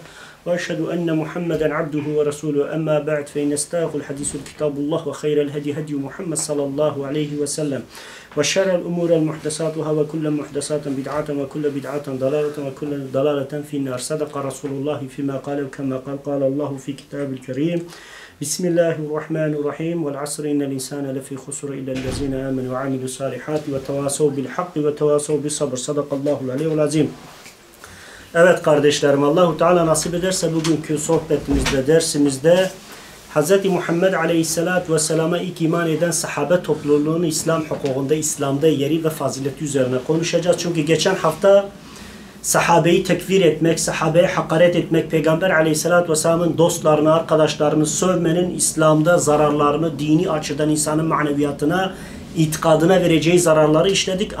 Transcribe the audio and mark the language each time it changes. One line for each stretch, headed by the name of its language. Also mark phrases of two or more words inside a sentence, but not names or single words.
Arabic: وأشهد أن محمدا عبده ورسوله أما بعد فإن استاق الحديث كتاب الله وخير الهدي هدي محمد صلى الله عليه وسلم وشر الأمور المحدثاتها وكل محدثات بدعة وكل بدعة ضلالة وكل ضلالة في النار. صدق رسول الله فيما قال كما قال الله في كتاب الكريم. بسم الله الرحمن الرحيم والعصر إن الإنسان لفي خسر إلا الذين آمنوا وعملوا الصالحات وتواصوا بالحق وتواصوا بالصبر. صدق الله العلي العظيم.
Turkish: Evet kardeşlerim, Allahu Teala nasip ederse bugünkü sohbetimizde, dersimizde Hz. Muhammed Aleyhisselatü Vesselam'a ilk iman eden sahabe topluluğunun İslam hukukunda, İslam'da yeri ve fazileti üzerine konuşacağız. Çünkü geçen hafta sahabeyi tekfir etmek, sahabeye hakaret etmek, Peygamber Aleyhisselatü Vesselam'ın dostlarını, arkadaşlarını sövmenin İslam'da zararlarını, dini açıdan insanın maneviyatına, itikadına vereceği zararları işledik.